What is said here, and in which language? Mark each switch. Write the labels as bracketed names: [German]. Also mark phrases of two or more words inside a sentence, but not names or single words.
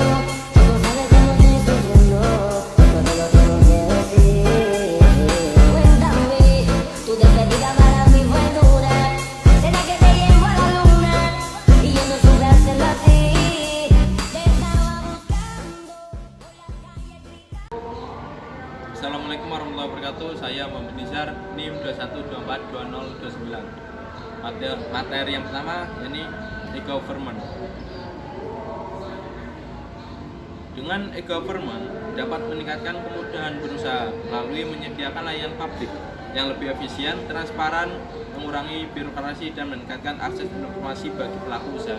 [Spanish] Tú no sabes cómo estoy sufriendo, todo lo tengo que decir. Cuéntame, tu despedida para mí fue dura. ¿Será que te llevo a la luna? Y yo no supe hacerlo así. Te estaba buscando por la calle gritando. [Arabic] السلام عليكم ورحمة الله وبركاته. [Indonesian] Saya Muhammad Nizar, NIM 21242029. Materi yang pertama yakni e-government. Dengan e-government dapat meningkatkan kemudahan berusaha melalui menyediakan layanan publik yang lebih efisien, transparan, mengurangi birokrasi dan meningkatkan akses informasi bagi pelaku usaha.